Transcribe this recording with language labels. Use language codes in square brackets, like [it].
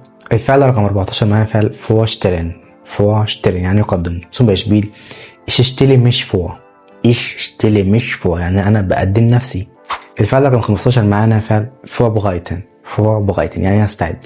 [ar] الفعل رقم 14 معانا فعل vorstellen يعني يقدم. [de] zum Beispiel ich stelle mich vor [ar] يعني أنا بقدم نفسي. الفعل رقم 15 معانا فعل vorbereiten يعني يستعد.